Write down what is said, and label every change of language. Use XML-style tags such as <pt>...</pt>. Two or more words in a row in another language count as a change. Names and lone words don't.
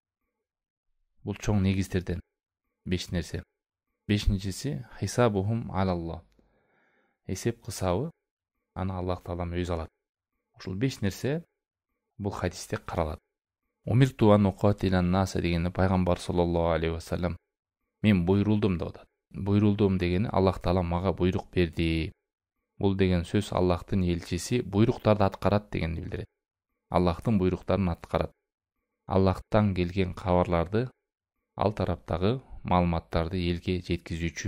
<ky>Бул чоң негиздерден 5 нерсе. Бешинчиси</ky> <ar>حسابهم على الله.</ar> <ky>Эсеп кысабы аны Аллах Таалам өзү алат. Ушул 5 нерсе бул хадисте каралат.</ky> <ar>أمرت أن أقاتل الناس</ar> <ky>дегени пайгамбар</ky> <ar>صلى الله عليه وسلم</ar> <ky>мен буйрулдум деп атат. Буйрулдум дегени Аллах Таала мага буйрук берди. Бул деген сөз Аллахтын элчиси буйруктарды аткарат дегенди билдирет. Аллахтын буйруктарын аткарат. Аллахтан келген кабарларды, ал тараптагы маалыматтарды элге жеткизүүчү.</ky>